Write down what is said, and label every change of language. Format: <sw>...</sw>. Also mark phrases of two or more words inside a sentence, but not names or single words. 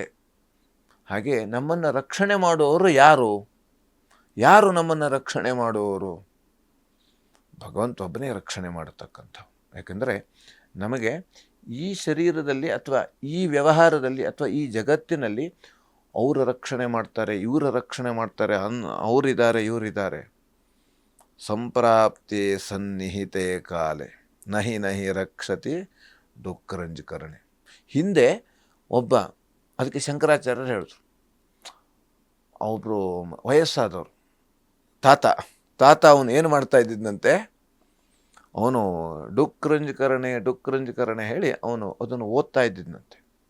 <kn>ಹಾಗೆ ನಮ್ಮನ್ನು ರಕ್ಷಣೆ ಮಾಡುವವರು ಯಾರು ನಮ್ಮನ್ನು ರಕ್ಷಣೆ ಮಾಡುವವರು? ಭಗವಂತ ಒಬ್ಬನೇ ರಕ್ಷಣೆ ಮಾಡತಕ್ಕಂಥವು. ಯಾಕೆಂದರೆ ನಮಗೆ ಈ ಶರೀರದಲ್ಲಿ ಅಥವಾ ಈ ವ್ಯವಹಾರದಲ್ಲಿ ಅಥವಾ ಈ ಜಗತ್ತಿನಲ್ಲಿ ಅವರ ರಕ್ಷಣೆ ಮಾಡ್ತಾರೆ, ಇವರ ರಕ್ಷಣೆ ಮಾಡ್ತಾರೆ, ಅವರಿದ್ದಾರೆ, ಇವರಿದ್ದಾರೆ.</kn> <sa>ಸಂಪ್ರಾಪ್ತಿ ಸನ್ನಿಹಿತೆ ಕಾಲೆ ನಹಿ ನಹಿ ರಕ್ಷತಿ ಡುಕ್ಕರಂಜಕರಣೆ.</sa> <kn>ಹಿಂದೆ ಒಬ್ಬ, ಅದಕ್ಕೆ ಶಂಕರಾಚಾರ್ಯರು ಹೇಳಿದ್ರು, ಒಬ್ಬರು ವಯಸ್ಸಾದವರು ತಾತ ಅವನು ಏನು ಮಾಡ್ತಾ ಇದ್ದಿದ್ದಂತೆ, ಅವನು ಡುಕ್ಕರಂಜಕರಣೆ ಹೇಳಿ ಅವನು ಅದನ್ನು ಓದ್ತಾ ಇದ್ದಿದ್ದಂತೆ.</kn>